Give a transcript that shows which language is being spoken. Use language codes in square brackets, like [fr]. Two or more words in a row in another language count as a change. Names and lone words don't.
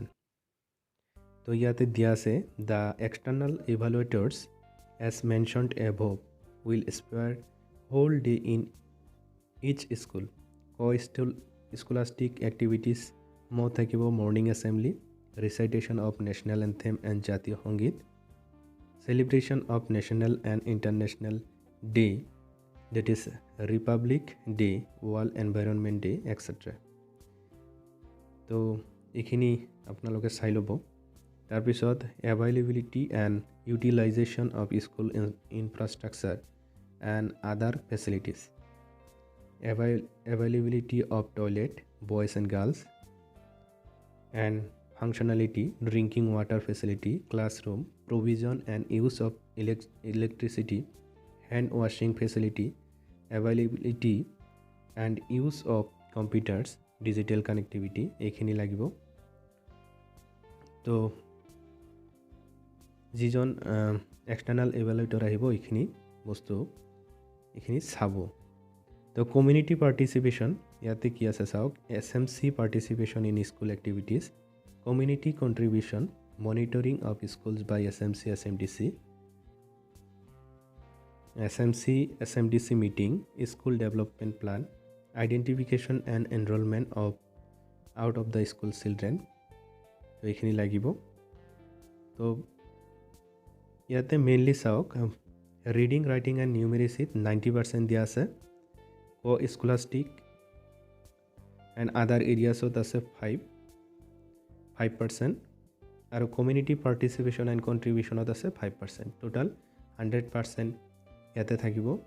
[as] তো ইয়াতে দিয়া আছে, [en] the external evaluators as mentioned above will spare whole day in each school. scholastic activities [as] মত থাকিব [en] morning assembly, recitation of national anthem and [as] জাতীয় সংগীত, [en] celebration of national and international day, that is Republic Day, World Environment Day, etc. [as] তো এইখিনি আপোনালোকে চাই ল'ব। [en] তাৰপিছত availability and utilization of school infrastructure and other facilities, availability of toilet, boys and girls, and functionality, drinking water facility, classroom, provision and use of electricity, hand washing facility, availability and use of computers, digital connectivity, [as] এইখিনি লাগিব। তো যিজন [en] external evaluator [as] আহিব এইখিনি বস্তু এইখিনি চাব। [en] তো community participation [as] ইয়াতে কি আছে চাওক, [en] SMC participation in school activities, community contribution, monitoring of schools by SMC SMDC meeting, school development plan, identification and enrollment of out of the school children, [as] তো এইখিনি লাগিব। তো ইয়াতে [en] mainly চাওক, reading, writing and numeracyত 90% [as] দিয়া আছে, [en] scholastic and other areasত [as] আছে 5% আৰু [en] community participation and contributionত [as] আছে 5%, [en] টোটাল 100% [as] ইয়াতে থাকিব।